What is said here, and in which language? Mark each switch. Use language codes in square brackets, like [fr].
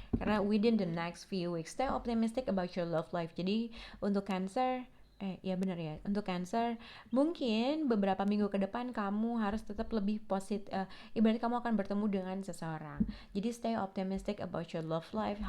[id] Karena [en] within the next few weeks, stay optimistic about your love life. [id] Jadi untuk Cancer, ya benar ya. Untuk Cancer, mungkin beberapa minggu ke depan kamu harus tetap lebih positif. Ibarat kamu akan bertemu dengan seseorang. Jadi [en] stay optimistic about your love life.